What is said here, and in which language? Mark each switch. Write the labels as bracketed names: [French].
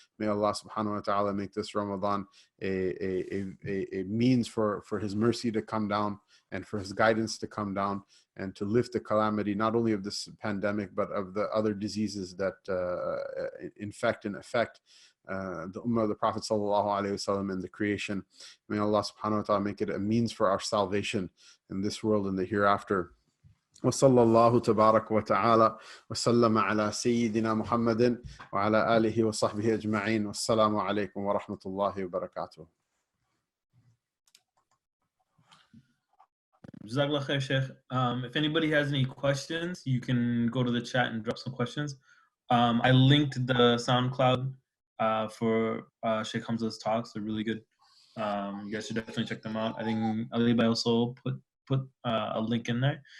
[English] May Allah subhanahu wa ta'ala make this Ramadan a means for his mercy to come down and for his guidance to come down and to lift the calamity, not only of this pandemic, but of the other diseases that infect and affect the ummah of the Prophet sallallahu alaihi wasallam and the creation. May Allah subhanahu wa ta'ala make it a means for our salvation in this world and the hereafter. [Arabic] وصلى الله تبارك وتعالى وسلم على سيدنا محمد وعلى آله وصحبه أجمعين والسلام عليكم ورحمة الله وبركاته. [English] Jazakallah khair, Sheikh. If anybody has any questions, you can go to the chat and drop some questions. I linked the SoundCloud for Shaykh Hamza's talks. They're really good. You guys should definitely check them out. I think Ali Bhai also put a link in there.